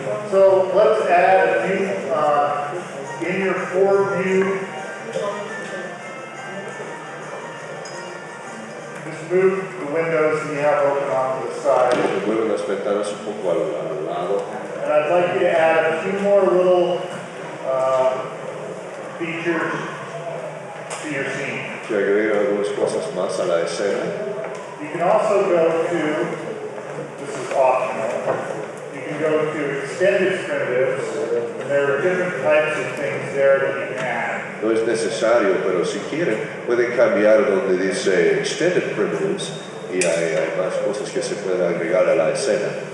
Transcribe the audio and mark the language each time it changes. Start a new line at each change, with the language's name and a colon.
English: So let's add a few in your forward view. Just move the windows that you have open onto the side.
Spanish: Mueven las ventanas un poco al lado.
English: And I'd like you to add a few more little features to your scene.
Spanish: Que agregue algunas cosas más a la escena.
English: You can also go to, this is optional, you can go to extended primitives, and there are different types of things there that you can add.
Spanish: No es necesario, pero si quieren, pueden cambiar donde dice Extended Primitives y hay más cosas que se pueden agregar a la escena.